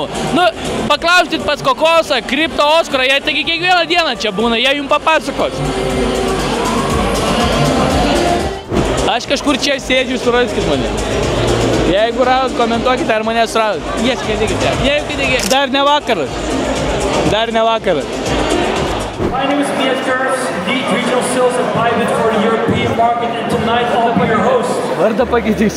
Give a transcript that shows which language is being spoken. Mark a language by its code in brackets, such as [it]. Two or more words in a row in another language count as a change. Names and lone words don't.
[lt] Paklauskit pas Kokosą, Kripto Oskarą, jie taigi kiekvieną dieną čia būna, jie jums papasakos. Aš kažkur čia sėdžiu, suraskit mane. Jeigu radot, komentuokite, ar mane suradot. Ieškite. Jeigu dar ne vakaras. [en] My name is Mias Kurz, Lead Regional Sales at Bybit for the European market, and tonight I'll be your host. [lt] Vardą pakeitėsiu.